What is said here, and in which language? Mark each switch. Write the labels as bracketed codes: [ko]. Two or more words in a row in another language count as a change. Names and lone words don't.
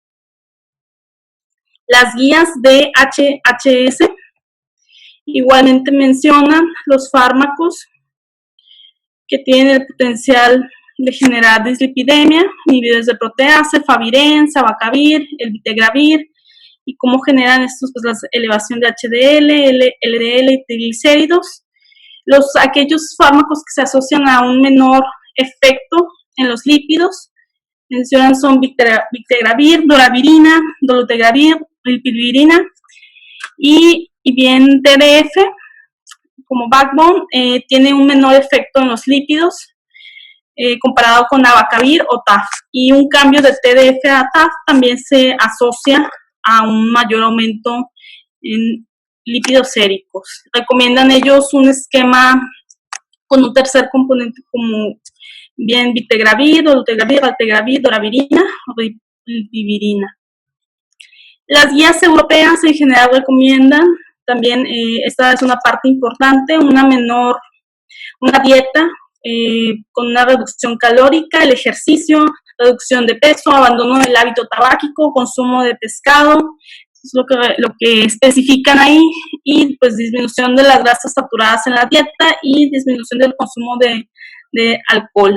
[es] Las guías de HHS igualmente mencionan los fármacos que tienen el potencial de generar dislipidemia, inhibidores de proteasa, efavirenz, abacavir, el vitegravir, y cómo generan estos, pues la elevación de HDL, LDL y triglicéridos. Aquellos fármacos que se asocian a un menor efecto en los lípidos, mencionan son vitegravir, doravirina, dolutegravir, rilpivirina, y bien TDF como backbone tiene un menor efecto en los lípidos comparado con abacavir o TAF, y un cambio de TDF a TAF también se asocia a un mayor aumento en lípidos séricos. Recomiendan ellos un esquema con un tercer componente como bien vitegravir, dolutegravir, valtegravir, doravirina o rilpivirina. Las guías europeas en general recomiendan también, esta es una parte importante, una dieta con una reducción calórica, el ejercicio, reducción de peso, abandono del hábito tabáquico, consumo de pescado, es lo que especifican ahí, y pues disminución de las grasas saturadas en la dieta y disminución del consumo de alcohol.